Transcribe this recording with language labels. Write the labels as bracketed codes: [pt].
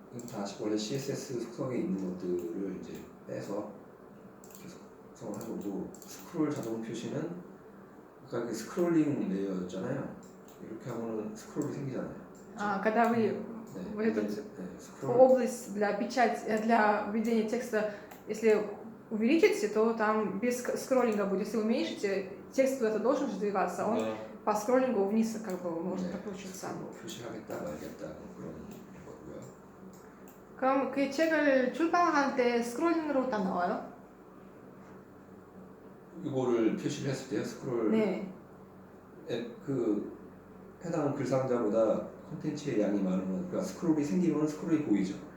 [ko] 다 원래 CSS 속성에 있는 것들을 이제 빼서 계속 속성을 한 거고, 스크롤 자동 표시는 아까 그 스크롤링 레이어였잖아요. 이렇게 하면은 스크롤이 생기잖아요. [ru] Когда вы в эту область для печати, для введения текста, если увеличите, то там без скроллинга будет. Если уменьшите, текст куда-то должен сдвигаться, он по скроллингу вниз как бы может [ko] 네, [ru] прокручиваться. [ko] 뭐 표시하겠다 말겠다 뭐 그런 거고요. 그럼 그 책을 출판할 때 스크롤링으로 다 나와요? 이거를 표시를 했을 때요 스크롤 네. 그 해당 글 상자보다 콘텐츠의 양이 많으면 그러니까 스크롤이 생기면 스크롤이 보이죠.